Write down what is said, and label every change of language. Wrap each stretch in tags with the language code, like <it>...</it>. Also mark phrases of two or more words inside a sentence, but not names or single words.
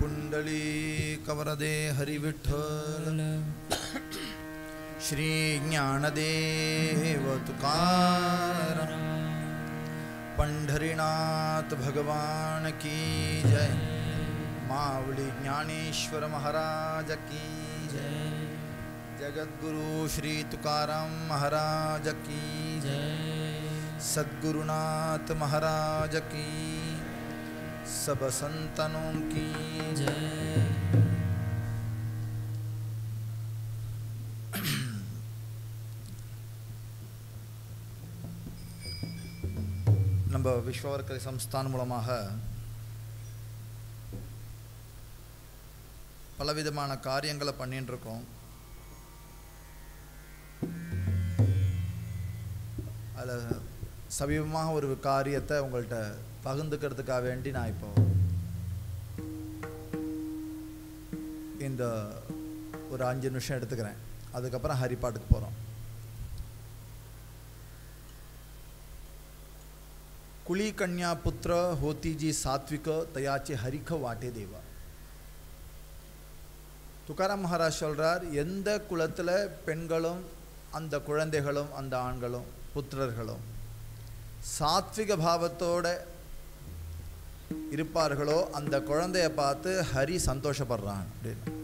<mr>पुंडलीकवरदे हरिविठ्ठल श्री ज्ञानदेव तुकाराम पंढरीनाथ भगवान की जय। मावली ज्ञानेश्वर महाराज की जय। जगद्गुरु श्री तुकाराम महाराज की जय। सद्गुरुनाथ महाराज की,</mr> <hi>सब संतनों की जय।</hi> <ta>நம்ம விஸ்வவர்க்கரை சம்ஸ்தான் மூலமாக பலவிதமான காரியங்களை பண்ணிட்டு இருக்கோம். அதில் சமீபமாக ஒரு காரியத்தை உங்கள்கிட்ட பகிர்ந்துக்கிறதுக்காக வேண்டி நான் இப்போ இந்த ஒரு 5 நிமிஷம் எடுத்துக்கிறேன். அதுக்கப்புறம் ஹரிப்பாட்டுக்கு போகிறோம்.</ta> <mr>कुली कन्या पुत्र होती जी सात्विक तयाचे हरिख वाटे देवा.</mr> <ta>துக்காராம் மகாராஜ் சொல்றார், எந்த குலத்தில் பெண்களும் அந்த குழந்தைகளும் அந்த ஆண்களும் புத்திரர்களும் சாத்விக பாவத்தோட இருப்பார்களோ அந்த குழந்தைய பார்த்து ஹரி சந்தோஷப்படுறான் அப்படின்னு.</ta>